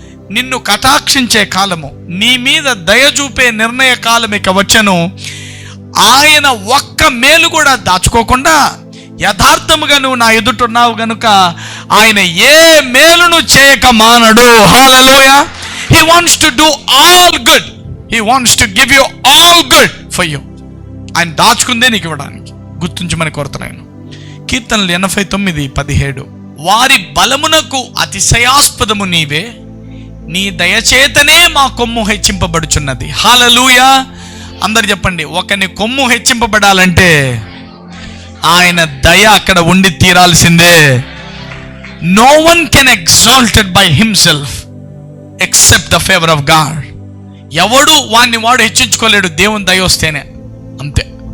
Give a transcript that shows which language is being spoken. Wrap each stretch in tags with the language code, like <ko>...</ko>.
<te>నిన్ను కటాక్షించే కాలము, నీ మీద దయ చూపే నిర్ణయ కాలం ఇక వచ్చెను. ఆయన ఒక్క మేలు కూడా దాచుకోకుండా యథార్థముగా నువ్వు నా ఎదుటున్నావు గనుక ఆయన ఏ మేలును చేయక మానడు. హల్లెలూయా.</te> <en>He wants to do all good. He wants to give you all good for you.</en> <te>ఆయన దాచుకుందే నీకు ఇవ్వడానికి. గుర్తుంచమని కోరుతున్నాను. కీర్తనలు 89:17. వారి బలమునకు అతిశయాస్పదము నీవే, నీ దయచేతనే మా కొమ్ము హెచ్చింపబడుచున్నది. హల్లెలూయా. అందరు చెప్పండి, ఒకని కొమ్ము హెచ్చింపబడాలంటే ఆయన దయ అక్కడ ఉండి తీరాల్సిందే.</te> <en>No one can exalted by himself except the favor of God.</en> <te>ఎవడు వాడు హెచ్చించుకోలేడు, దేవుని దయ వస్తేనే. అంతే.</te>